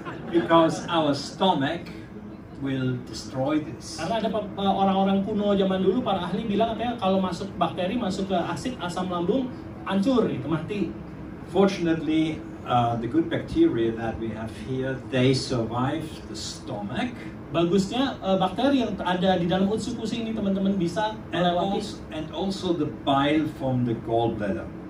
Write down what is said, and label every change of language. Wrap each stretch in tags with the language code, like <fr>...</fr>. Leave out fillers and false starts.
<en>Because our stomach will destroy this.</en> <id>Karena ada orang-orang kuno zaman dulu, para ahli bilang katanya kalau masuk bakteri masuk ke asam lambung, hancur itu mati.</id> <en>Fortunately, the good bacteria that we have here, they survive the stomach.</en> <id>Bagusnya bakteri yang ada di dalam Utsukushii ini teman-teman bisa melewati.</id> <en>And also the bile from the gallbladder.</en>